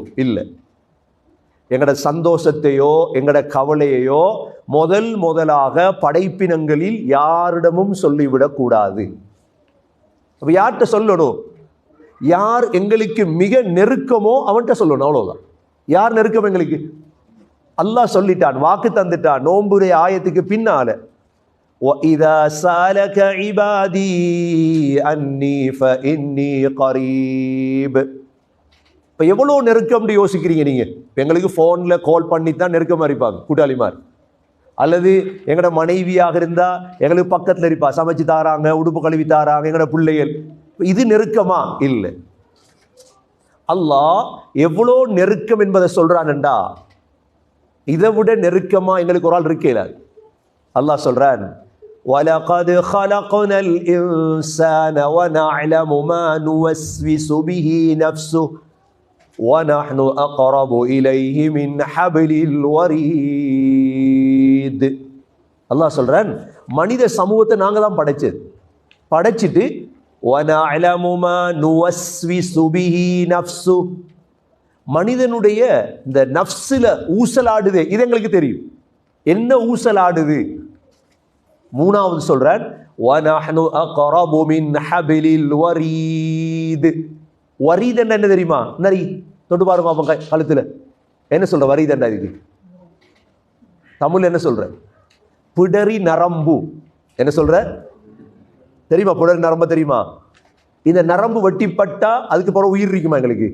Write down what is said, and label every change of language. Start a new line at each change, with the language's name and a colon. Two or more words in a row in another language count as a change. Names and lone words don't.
Tamil: இல்லை, எங்கட சந்தோஷத்தையோ எங்கட கவலையையோ முதலாக படைப்பினங்களில் யாரிடமும் சொல்லிவிடக்கூடாது. அப்ப யார்கிட்ட சொல்லணும்? யார் எங்களுக்கு மிக நெருக்கமோ அவன்கிட்ட சொல்லணும். அவ்வளவுதான். யார் நெருக்கம் எங்களுக்கு? அல்லாஹ் சொல்லிட்டான், வாக்கு தந்துட்டான் நோம்புடைய ஆயத்துக்கு பின்னால.
Arabic: وَإِذَا سَأَلَكَ عِبَادِي عَنِّي فَإِنِّي قَرِيبٌ.
Tamil: இப்போ எவ்வளோ நெருக்கம்னு யோசிக்கிறீங்க நீங்க? எங்களுக்கு ஃபோனில் கால் பண்ணி தான் நெருக்கமாக இருப்பாங்க கூட்டாளிமார், அல்லது எங்களோட மனைவியாக இருந்தால் எங்களுக்கு பக்கத்தில் இருப்பா, சமைச்சு தாராங்க, உடுப்பு கழுவி தாராங்க, எங்களோட பிள்ளைகள். இது நெருக்கமா? இல்லை. அல்லாஹ் எவ்வளோ நெருக்கம் என்பதை சொல்றான்டா, இதை விட நெருக்கமா எங்களுக்கு ஒரு ஆள் இருக்கல. அல்லாஹ் சொல்றான்,
Arabic: وَلَقَدْ خَلَقْنَا الْإِنسَانَ وَنَعْلَمُ مَا نُوَسْوِسُ بِهِ نَفْسُهُ وَنَحْنُ أَقْرَبُ إِلَيْهِ مِنْ حَبْلِ الْوَرِيدِ.
Tamil: அல்லாஹ் சொல்றான், மனித சமூகத்தை நாங்கள் தான் படைச்சிட்டு
Arabic: وَنَعْلَمُ مَا نُوَسْوِسُ بِهِ نَفْسُهُ,
Tamil: மனிதனுடைய இந்த நஃப்ஸில் ஊசலாடுது, இது எங்களுக்கு தெரியும். என்ன ஊசலாடுது? மூணாவது சொல்றான்,
Arabic: وَنَحْنُ أَقْرَبُ مِنْ حَبْلِ الْوَرِيدِ.
Tamil: வரீத் என்ன தெரியுமா? நரி தொட்டு பாருங்க அவங்க கழுத்துல. என்ன சொல்ற வரீதண்டா இதுக்கு? தமிழ் என்ன சொல்ற? பிடரி நரம்பு. என்ன சொல்ற தெரியுமா? பிடரி நரம்பு தெரியுமா? இந்த நரம்பு வெட்டிப்பட்டா அதுக்கு பிறகு உயிர் இருக்குமா எங்களுக்கு?